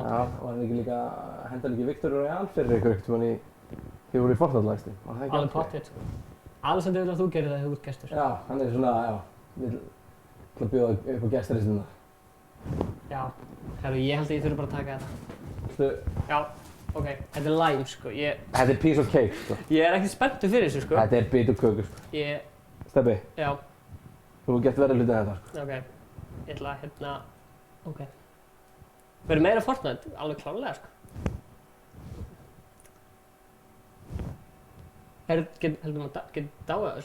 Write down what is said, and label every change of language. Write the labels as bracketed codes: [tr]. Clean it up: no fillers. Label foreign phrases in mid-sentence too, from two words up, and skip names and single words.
[is] Já, og hann ekki líka, henda líka Viktor Royal fyrir ykkur ekkert mann þegar voru í Fortnite-lægsti. Alveg pottitt, sko. Alexander vil að þú gerir það þegar þú ert gestur. Já, hann svona, vill bjóða upp á gestarlistuna. Já, herru, ég held að ég þurfi bara að taka þetta. Þú? Já, ok, þetta er lime, sko. Þetta er [en] piece of cake, [is] sko. Ég er ekkert spenntur fyrir þessu, sko. Þetta er bit og kökur, sko. Stebbi? Já. Þú hefur gett verið hluti en þetta, sko. Ok. Ég ætla að ok. Verður meira Fortnite? Alveg klárlega, sko. Heldur maður getur dáið þessu?